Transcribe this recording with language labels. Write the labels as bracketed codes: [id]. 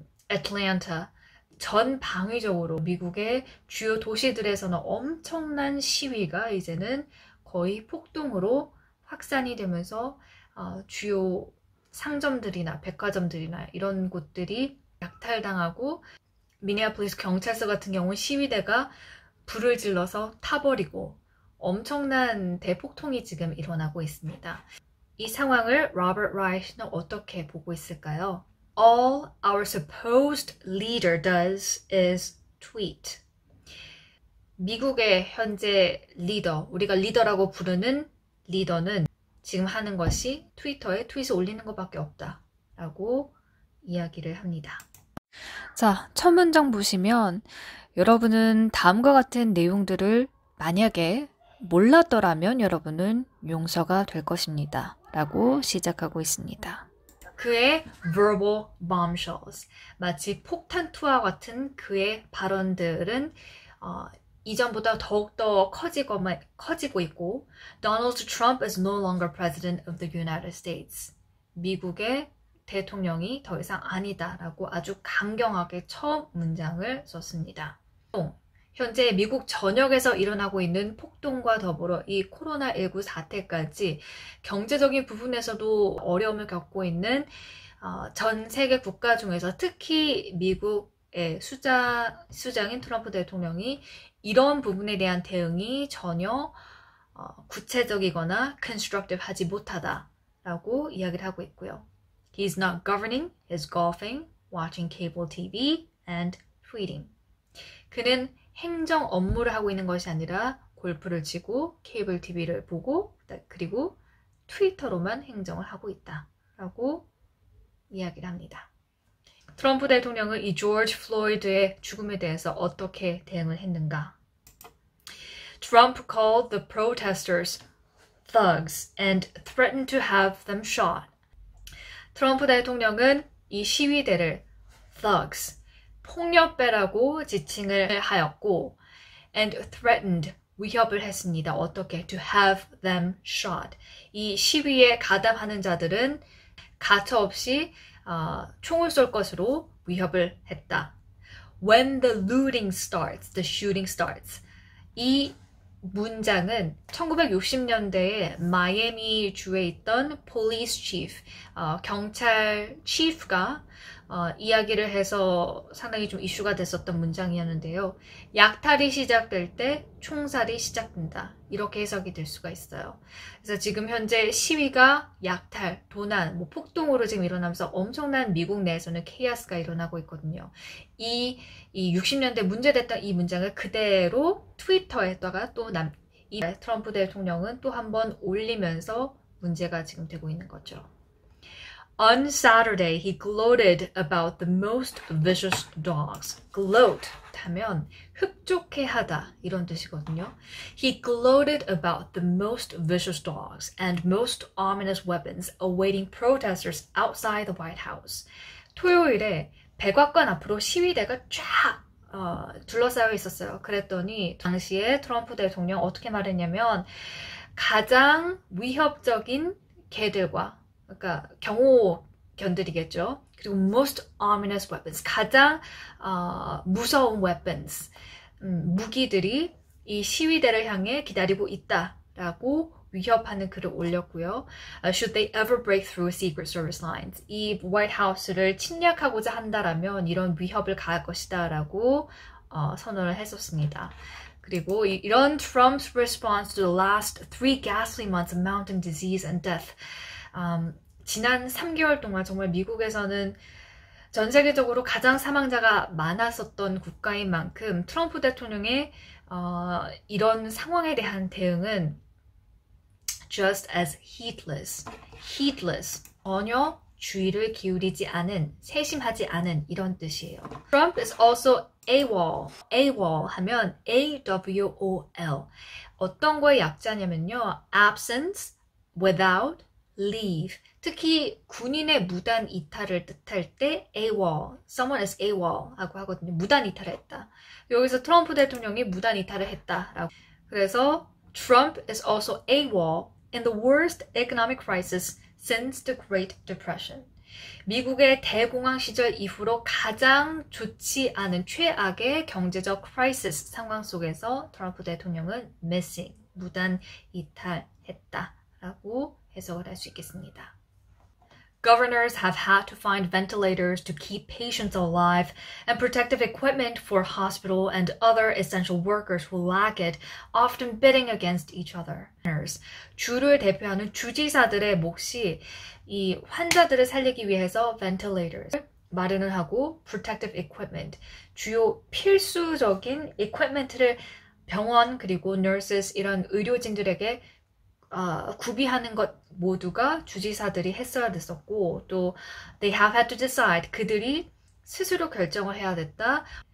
[ko] 애틀랜타 전 방위적으로 미국의 주요 도시들에서는 엄청난 시위가 이제는 거의 폭동으로 확산이 되면서 주요 상점들이나 백화점들이나 이런 곳들이 약탈당하고 미네아폴리스 경찰서 같은 경우는 시위대가 불을 질러서 타버리고 엄청난 대폭통이 지금 일어나고 있습니다. 이 상황을 로버트 라이트는 어떻게 보고 있을까요? [en] All our supposed leader does is tweet. [ko] 미국의 현재 리더, 우리가 리더라고 부르는 리더는 지금 하는 것이 트위터에 트윗을 올리는 것밖에 없다 라고 이야기를 합니다. 자, 첫 문장 보시면 여러분은 다음과 같은 내용들을 만약에 몰랐더라면 여러분은 용서가 될 것입니다 라고 시작하고 있습니다. 그의 [en] verbal bombshells, [ko] 마치 폭탄투와 같은 그의 발언들은 이전보다 더욱더 커지고 있고 [en] Donald Trump is no longer president of the United States. [ko] 미국의 대통령이 더 이상 아니다라고 아주 강경하게 첫 문장을 썼습니다. 현재 미국 전역에서 일어나고 있는 폭동과 더불어 이 코로나19 사태까지 경제적인 부분에서도 어려움을 겪고 있는 전 세계 국가 중에서 특히 미국의 수장인 트럼프 대통령이 이런 부분에 대한 대응이 전혀 구체적이거나 constructive 하지 못하다라고 이야기를 하고 있고요. [en] He's not governing, he's golfing, watching cable TV, and tweeting. [ko] 그는 행정 업무를 하고 있는 것이 아니라 골프를 치고 케이블 TV를 보고 그리고 트위터로만 행정을 하고 있다라고 이야기를 합니다. 트럼프 대통령은 이 조지 플로이드의 죽음에 대해서 어떻게 대응을 했는가? [en] Trump called the protesters thugs and threatened to have them shot. [ko] 트럼프 대통령은 이 시위대를 thugs, 폭력배라고 지칭을 하였고 [en] and threatened, [ko] 위협을 했습니다. 어떻게? [en] To have them shot. [ko] 이 시위에 가담하는 자들은 가차없이 총을 쏠 것으로 위협을 했다. [en] When the looting starts, the shooting starts. [ko] 이 문장은 1960년대에 마이애미 주에 있던 police chief, 경찰 chief가 이야기를 해서 상당히 좀 이슈가 됐었던 문장이었는데요. 약탈이 시작될 때 총살이 시작된다. 이렇게 해석이 될 수가 있어요. 그래서 지금 현재 시위가 약탈, 도난, 폭동으로 지금 일어나면서 엄청난 미국 내에서는 케이오스가 일어나고 있거든요. 이 60년대 문제됐던 이 문장을 그대로 트위터에다가 또 이 트럼프 대통령은 또 한 번 올리면서 문제가 지금 되고 있는 거죠. [en] On Saturday, he gloated about the most vicious dogs. [ko] Gloat 하면 흡족해하다 이런 뜻이거든요. [en] He gloated about the most vicious dogs and most ominous weapons awaiting protesters outside the White House. [ko] 토요일에 백악관 앞으로 시위대가 쫙 둘러싸여 있었어요. 그랬더니 당시에 트럼프 대통령 어떻게 말했냐면 가장 위협적인 개들과 그러니까 경호견들이겠죠. 그리고 [en] most ominous weapons, [ko] 가장 무서운 weapons, 무기들이 이 시위대를 향해 기다리고 있다라고 위협하는 글을 올렸고요. [en] Should they ever break through Secret Service lines? [ko] 이 White House를 침략하고자 한다라면 이런 위협을 가할 것이다라고 선언을 했었습니다. 그리고 이런 [en] Trump's response to the last 3 ghastly months of mounting disease and death. [ko] 지난 3개월 동안 정말 미국에서는 전 세계적으로 가장 사망자가 많았었던 국가인 만큼 트럼프 대통령의 이런 상황에 대한 대응은 [en] just as heedless, [ko] 전혀 주의를 기울이지 않은, 세심하지 않은 이런 뜻이에요. [en] Trump is also AWOL [ko] 하면 [en] AWOL. [ko] 어떤 거의 약자냐면요. [en] absence, without, leave. [ko] 특히 군인의 무단 이탈을 뜻할 때 AWOL, [en] someone is AWOL [ko] 하고 하거든요. 무단 이탈을 했다. 여기서 트럼프 대통령이 무단 이탈을 했다라고. 그래서 [en] Trump is also AWOL in the worst economic crisis since the Great Depression. [ko] 미국의 대공황 시절 이후로 가장 좋지 않은 최악의 경제적 크라이시스 상황 속에서 트럼프 대통령은 missing, 무단 이탈했다라고 해석을 할 수 있겠습니다. [en] Governors have had to find ventilators to keep patients alive and protective equipment for hospital and other essential workers who lack it, often bidding against each other. [ko] 주를 대표하는 주지사들의 몫이 이 환자들을 살리기 위해서 ventilators 마련을 하고 protective equipment, 주요 필수적인 equipment를 병원 그리고 nurses 이런 의료진들에게 구비하는 것 모두가 주지사들이 했어야 됐었고 또 [en] they have had to decide [ko] 그들이 스스로 결정을 해야 됐다.